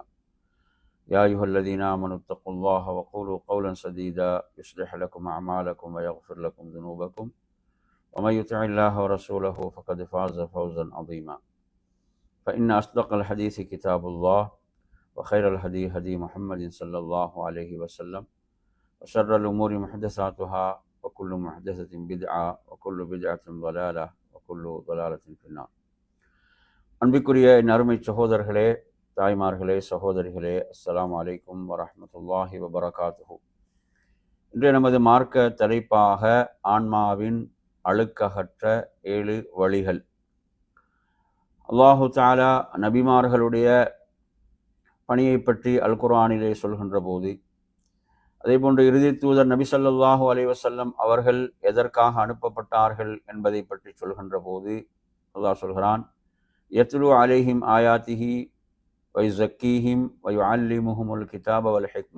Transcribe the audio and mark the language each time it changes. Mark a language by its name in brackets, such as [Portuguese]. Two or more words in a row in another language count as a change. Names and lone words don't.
[Arabic] يا أيها الذين آمنوا اتقوا الله وقولوا قولا سديدا يصلح لكم أعمالكم ويغفر لكم ذنوبكم، ومن يطع الله ورسوله فقد فاز فوزا عظيما. فإن أصدق الحديث كتاب الله، وخير الهدي هدي محمد صلى الله عليه وسلم، وشر الأمور محدثاتها، وكل محدثة بدعة، وكل بدعة ضلالة، وكل ضلالة في النار. [Tamil] அன்பிற்குரிய என் அருமை சகோதரர்களே, தாய்மார்களே, சகோதரிகளே, [Arabic] السلام عليكم ورحمة الله وبركاته. [Tamil] இன்றைய நமது மார்க்க தலைப்பாக ஆன்மாவின் அழுக்ககற்ற 7 வழிகள். [Arabic] الله تعالى [Tamil] நபிமார்களுடைய பணியை பற்றி அல் குர்ஆனிலே சொல்கின்ற போது, அதேபோன்று இறுதி தூதர் நபி [Arabic] صلى الله عليه وسلم [Tamil] அவர்கள் எதற்காக அனுப்பப்பட்டார்கள் என்பதை பற்றி சொல்கின்ற போது அல்லாஹ் சொல்கிறான், [Arabic] يتلو عليهم آياته ويزكيهم ويعلمهم الكتاب والحكمة.